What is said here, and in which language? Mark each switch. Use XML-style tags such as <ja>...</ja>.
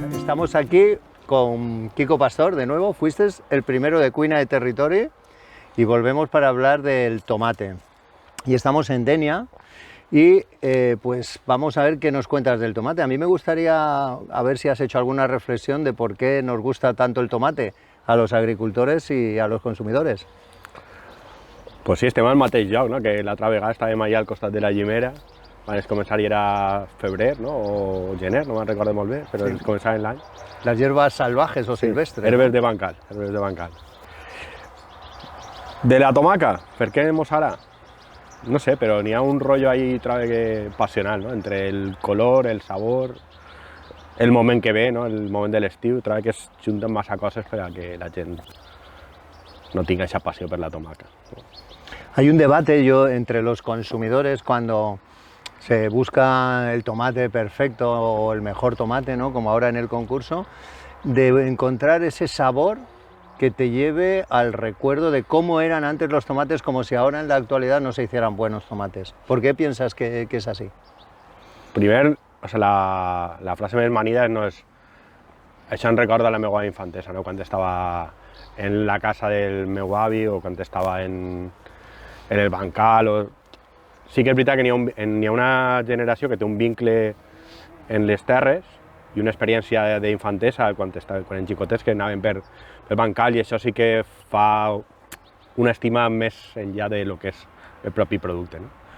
<es>estamos aquí con Quico Pastor de nuevo. Fuiste el primero de Cuina de Territory y volvemos para hablar del tomate. Y estamos en Denia y pues vamos a ver qué nos cuentas del tomate. A mí me gustaría a ver si has hecho alguna reflexión de por qué nos gusta tanto el tomate a los agricultores y a los consumidores.</es> <ca>Pues sí, estem al mateix lloc, no? Que l'altra vegada estàvem allà al costat de la Llimera, van començar i era febrer, no? O gener, no me'n recordo molt bé, però sí. Començaven l'any.</ca> <es>Las hierbas salvajes o silvestres.</es> <ca>Herbes de bancal, herbes de bancal. De la tomaca, per què mos ara? No sé, però n'hi ha un rotllo ahí passional, no? Entre el color, el sabor, el moment que ve, no? El moment de l'estiu, trobo que es junten massa coses per a que la gent no tenga</ca> <es>esa pasión por la tomaca. Hay un debate entre los consumidores cuando se busca el tomate perfecto o el mejor tomate, ¿no? Como ahora en el concurso, de encontrar ese sabor que te lleve al recuerdo de cómo eran antes los tomates, como si ahora en la actualidad no se hicieran buenos tomates. ¿Por qué piensas que es así?</es> <ca>Primer, o sea, la frase més manida no és... Això em recorda la meva infantesa, no? Quan estava en la casa del meu avi o quan estava en el bancal. Sí que és veritat que n'hi ha una generació que té un vincle en les terres i una experiència d'infantesa quan eren xicotets que anaven per bancal, i això sí que fa una estima més enllà de lo que és el propi producte, no?</ca>